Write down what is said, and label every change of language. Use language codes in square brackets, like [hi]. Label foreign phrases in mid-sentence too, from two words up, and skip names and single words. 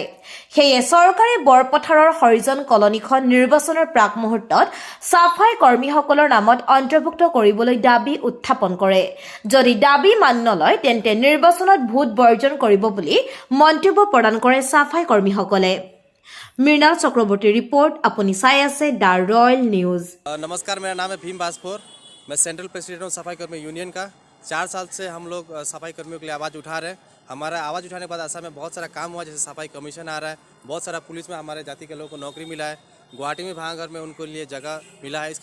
[as] সেয়ে চৰকাৰে বৰপথাৰৰ হৰিজন কলনীখন নিৰ্বাচনৰ প্ৰাক মুহূৰ্তত সাফাই কৰ্মীসকলৰ নামত অন্তৰ্ভুক্ত কৰিবলৈ দাবী উত্থাপন কৰে। যদি দাবী মান্য নলয় তেন্তে নিৰ্বাচনত ভোট বৰ্জন কৰিব বুলি মন্তব্য প্ৰদান কৰে সাফাই কৰ্মীসকলে। [hi] मृणाल चक्रवर्ती रिपोर्ट, अपनी साय से द रॉयल न्यूज़। नमस्कार, मेरा नाम है भीम बासपुर। मैं सेंट्रल प्रेसिडेंट हूँ सफाई कर्मी यूनियन का। 4 साल से हम लोग सफाई कर्मियों के लिए आवाज़ उठा रहे हैं। हमारा आवाज़ उठाने के बाद असम में बहुत सारा काम हुआ, जैसे सफाई कमीशन आ रहा है, बहुत सारा पुलिस में हमारे जाति के लोगों को नौकरी मिला है, गुवाहाटी में भांगर में उनको लिए जगह मिला है।